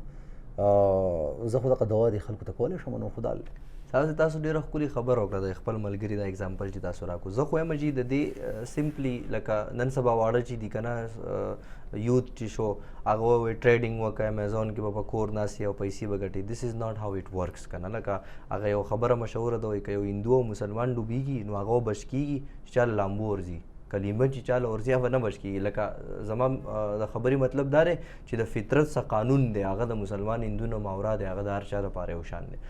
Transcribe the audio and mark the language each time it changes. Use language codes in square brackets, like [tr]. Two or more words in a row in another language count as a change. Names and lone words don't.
[ps] زه خو دغه دوا دې خلکو ته کولی شم نو خدا تاسو ډېره ښکلې خبره وکړه د خپل ملګري دا اګزامپل چې تاسو راکړو. زه خو یم جي د دې سمپلی لکه نن سبا واړه چې دي که نه یوت چې شو هغه وایي ټریډینګ وکړه امیزون کې به په کور ناستې او پیسې به ګټي. [en] this is not how it works که نه. [ps] لکه هغه یو خبره مشهوره ده وایي که یو هندو او مسلمان ډوبېږي نو هغه بچ کېږي چې چا له لامبو ورځي کلمه چې چاله ورځي هغه نه بچ کېږي. لکه زما د خبرې مطلب دا دی چې د فطرت څه قانون دی هغه د مسلمان هندو ماورا دی هغه د هر چا لپاره یو شان دی.